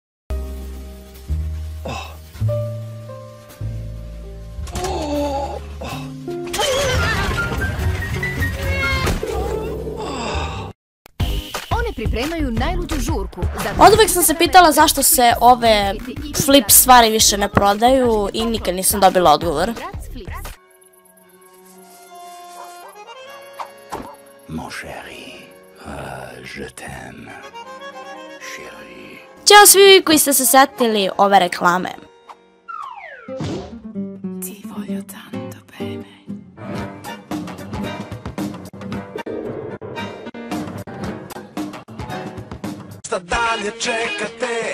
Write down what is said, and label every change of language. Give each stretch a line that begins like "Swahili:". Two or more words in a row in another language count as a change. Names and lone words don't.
Serbian: Pripremaju najluđu žurku. Od uvek sam se pitala zašto se ove flip stvari više ne prodaju i nikad nisam dobila odgovor.
French: Mon chéri, je t'aime, chéri.
Serbian: Ćao svi koji ste se setili ove reklame.
Italian: Ti voglio tanto bene.
Serbian: Šta dalje čekate?